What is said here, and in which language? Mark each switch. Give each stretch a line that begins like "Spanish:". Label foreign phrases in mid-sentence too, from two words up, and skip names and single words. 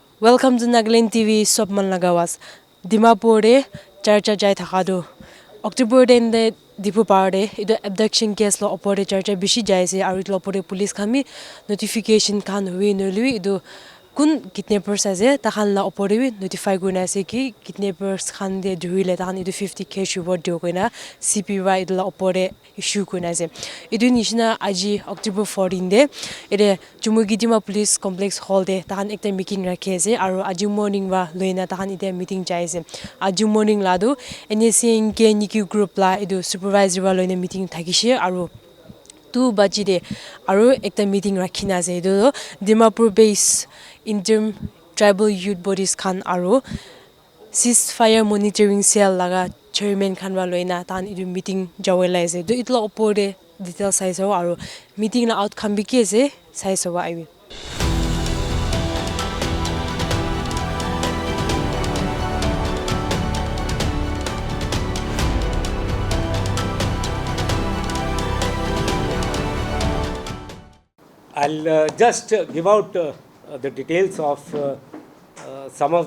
English: Welcome to NLTV Sobman Lagawas.
Naga Pidgin: Dimapur de charcha jai thakado. October den de Diphupar de ido
English: abduction case
Naga Pidgin: lo opore charcha bishi jai se aru lo opore police khami notification khan hui no lui ido kun kidnappers ase ta khan la opore bi notify guna ase ki kidnappers khan de dhuile ta khan ido 50k reward dio koina CPY ido la opore issue koina ase ido nishina aji October 14 de ide Chumoukedima Police Complex hall de ta khan ekta meeting rakhi ase aru aji morning wa loina ta khan ide meeting jai ase aji morning la do Nscn-K Nikki group la ido supervisory wa loina meeting thakishe aru 2 baji de aru ekta meeting rakhina ase ido Dimapur base
English: interim tribal youth bodies
Naga Pidgin: khan aru
English: ceasefire monitoring cell
Naga Pidgin: laga chairman khan wa loina tan idu meeting jawela ase do itla opore details sai so aru meeting la outcome bi ke ase sai so wa I
English: I'll just give out the details of some of